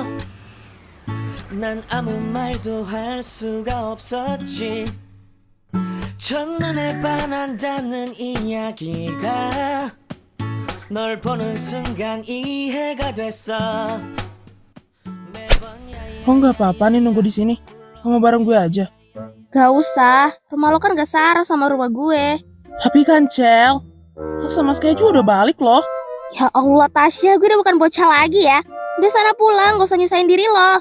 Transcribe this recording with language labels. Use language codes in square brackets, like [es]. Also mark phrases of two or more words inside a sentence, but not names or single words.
[ko] 난 아무 말도 할 수가 없었지. 첫눈에 반한다는 이야기가 널 보는 순간 이해가 됐어. [id] Oh nggak apa-apa nih nunggu di sini. Kamu bareng gue aja. Gak usah, rumah lo kan gak searah sama rumah gue. Tapi kan Cel, lo sama Sky juga udah balik loh. Ya Allah Tasya, gue udah bukan bocah lagi ya. Udah sana pulang, gak usah nyusahin diri lo.